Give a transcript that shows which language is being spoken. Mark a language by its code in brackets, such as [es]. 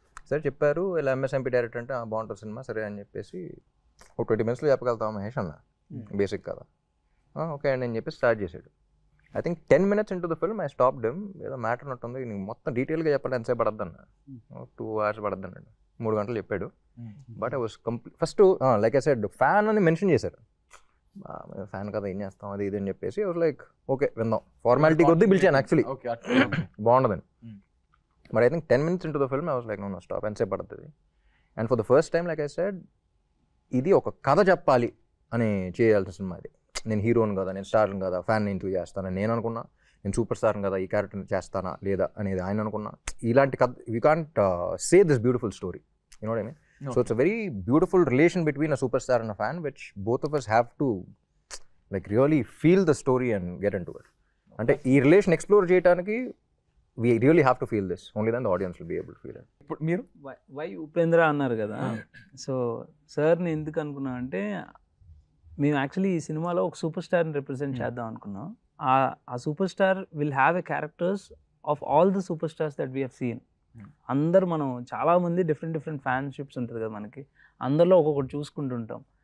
[te] సరే చెప్పారు ఇలా ఎంఎస్ఎంపీ డైరెక్టర్ అంటే బాగుంటుంది సినిమా సరే అని చెప్పేసి ఒక 20 minutes చెప్పగలుగుతాం మహేష్ అన్న బేసిక్ కదా. ఓకే అండి అని చెప్పి స్టార్ట్ చేశాడు. [en] I think 10 minutes into the film I stopped him. [te] ఏదో మ్యాటర్ ఉన్నట్టుంది, నీకు మొత్తం డీటెయిల్గా చెప్పాలి ఎంతసేపు పడద్దు అన్న. 2 hours పడద్దు అన్నాడు, 3 గంటలు చెప్పాడు. [en] but I was first like I said [te] fan అని మెన్షన్ చేశారు. ఫ్యాన్ కదా ఏం చేస్తాం అది ఇది అని చెప్పేసి వాస్ లైక్ ఓకే విందాం, ఫార్మాలిటీ కొద్దీ పిలిచాను యాక్చువల్లీ బాగుండదని. [en] but I think 10 minutes into the film I was like no stop, [te] ఎంతసేపు పడుతుంది. [en] and for the first time like I said [te] ఇది ఒక కథ చెప్పాలి అని చేయాల్సిన సినిమా ఇది. నేను హీరోని కదా, నేను స్టార్ని కదా, ఫ్యాన్ ఎందుకు చేస్తానని నేను అనుకున్నా. నేను సూపర్ స్టార్ని కదా, ఈ క్యారెక్టర్ని చేస్తానా లేదా అనేది ఆయన అనుకున్నా. ఇలాంటి కథ [en] We can't say this beautiful story, you know what I mean. So it's a very beautiful relation between a superstar and a fan which both of us have to like really feel the story and get into it. [te] అంటే ఈ relation explore చేయడానికి [en] we really have to feel this, only then the audience will be able to feel it. [te] ఇప్పుడు మీరు why Upendra అన్నారు కదా, so సార్ని ఎందుకు అనుకున్నాం అంటే మేము యాక్చువల్లీ ఈ సినిమాలో ఒక సూపర్ స్టార్ని రిప్రజెంట్ చేద్దాం అనుకున్నాం. [en] ఆ superstar will have a characters of all the superstars that we have seen. [te] అందరు మనం చాలామంది డిఫరెంట్ ఫ్యాన్షిప్స్ ఉంటుంది కదా మనకి, అందరిలో ఒక్కొక్కటి చూసుకుంటుంటాం.